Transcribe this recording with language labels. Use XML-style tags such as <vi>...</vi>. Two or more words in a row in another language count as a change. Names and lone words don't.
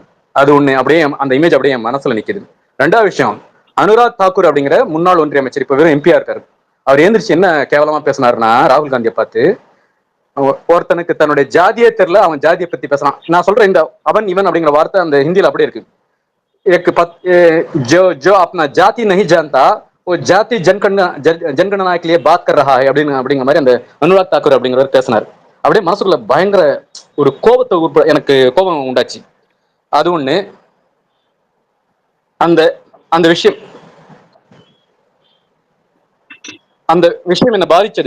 <ta>அது ஒண்ணு அப்படியே அந்த இமேஜ் அப்படியே என் மனசுல நிக்குது. ரெண்டாவது விஷயம், அனுராக் தாக்கூர் அப்படிங்கிற முன்னாள் ஒன்றிய அமைச்சர், இப்ப வெறும் எம்பியா இருக்காரு. அவர் எழுந்திரிச்சு என்ன கேவலமா பேசினாருன்னா, ராகுல் காந்தியை பார்த்து, ஒருத்தனுக்கு தன்னுடைய ஜாதியே தெரியல, அவன் ஜாதியை பத்தி பேசலாம். நான் சொல்றேன், இந்த அவன் இவன் அப்படிங்கிற வார்த்தை அந்த ஹிந்தியில அப்படியே இருக்கு.</ta> <hi>जो अपना जाति नहीं जानता वो जाति जनगणना के लिए बात कर रहा है</hi> <ta>அப்படிங்கிற மாதிரி அந்த அனுராக் தாக்கூர் அப்படிங்கிறவர் பேசினார். அப்படியே மனசுக்குள்ள பயங்கர ஒரு கோபத்தை எனக்கு கோபம் உண்டாச்சு. அது ஒண்ணு. அந்த அந்த விஷயம் அந்த விஷயம் என்ன பாதிச்சது.</ta>